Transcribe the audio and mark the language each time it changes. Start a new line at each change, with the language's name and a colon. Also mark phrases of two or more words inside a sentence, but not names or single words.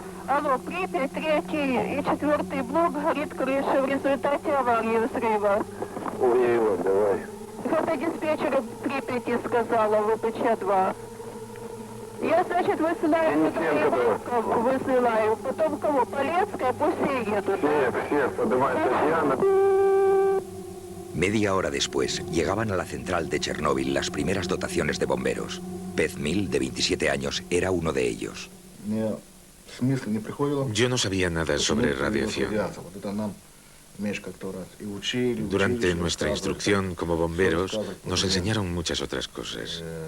Russian: Алло, Припять, 3 и 4 блок горит крыша в результате аварии взрыва. Ой, давай. Это диспетчер Припяти сказала, ВПЧ-2. Я, значит, высылаю, высылаю. Потом кого? Полецкая, пусть все едут. Всех, поднимай, Татьяна.
Spanish: Media hora después, llegaban a la central de Chernóbil las primeras dotaciones de bomberos. Pezmil, de 27 años, era uno de ellos. Yo no sabía nada sobre radiación. Durante nuestra instrucción como bomberos nos enseñaron muchas otras cosas.